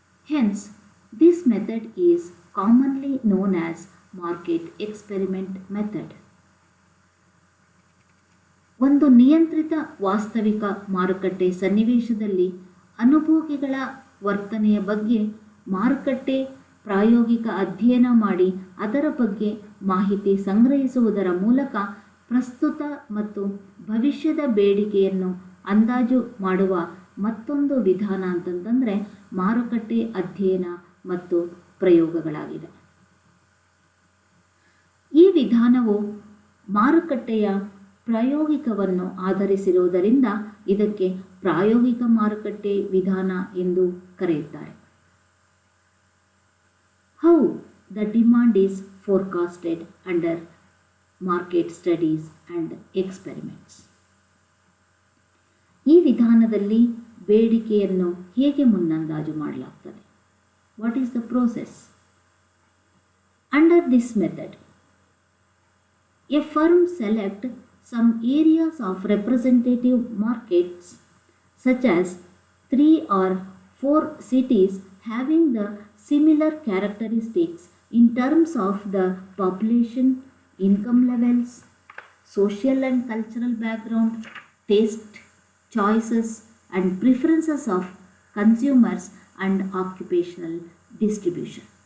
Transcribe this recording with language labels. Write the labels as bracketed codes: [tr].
[en] Hence, this method is commonly known as market experiment method. [kn] ಒಂದು ನಿಯಂತ್ರಿತ ವಾಸ್ತವಿಕ ಮಾರುಕಟ್ಟೆ ಸನ್ನಿವೇಶದಲ್ಲಿ ಅನುಭೋಗಿಗಳ ವರ್ತನೆಯ ಬಗ್ಗೆ ಮಾರುಕಟ್ಟೆ ಪ್ರಾಯೋಗಿಕ ಅಧ್ಯಯನ ಮಾಡಿ ಅದರ ಬಗ್ಗೆ ಮಾಹಿತಿ ಸಂಗ್ರಹಿಸುವುದರ ಮೂಲಕ ಪ್ರಸ್ತುತ ಮತ್ತು ಭವಿಷ್ಯದ ಬೇಡಿಕೆಯನ್ನು ಅಂದಾಜು ಮಾಡುವ ಮತ್ತೊಂದು ವಿಧಾನ ಅಂತಂತಂದರೆ ಮಾರುಕಟ್ಟೆ ಅಧ್ಯಯನ ಮತ್ತು ಪ್ರಯೋಗಗಳಾಗಿದೆ. ಈ ವಿಧಾನವು ಮಾರುಕಟ್ಟೆಯ ಪ್ರಾಯೋಗಿಕವನ್ನು ಆಧರಿಸಿರುವುದರಿಂದ ಇದಕ್ಕೆ ಪ್ರಾಯೋಗಿಕ ಮಾರುಕಟ್ಟೆ ವಿಧಾನ ಎಂದು ಕರೆಯುತ್ತಾರೆ. [en] How the demand is forecasted under market studies and experiments. [kn] ಈ ವಿಧಾನದಲ್ಲಿ ಬೇಡಿಕೆಯನ್ನು ಹೇಗೆ ಮುನ್ನಂದಾಜು ಮಾಡಲಾಗ್ತದೆ? [en] What is the process? Under this method, a firm select some areas of representative markets such as 3 or 4 cities having the similar characteristics in terms of the population, income levels, social and cultural background, taste, choices and preferences of consumers and occupational distribution.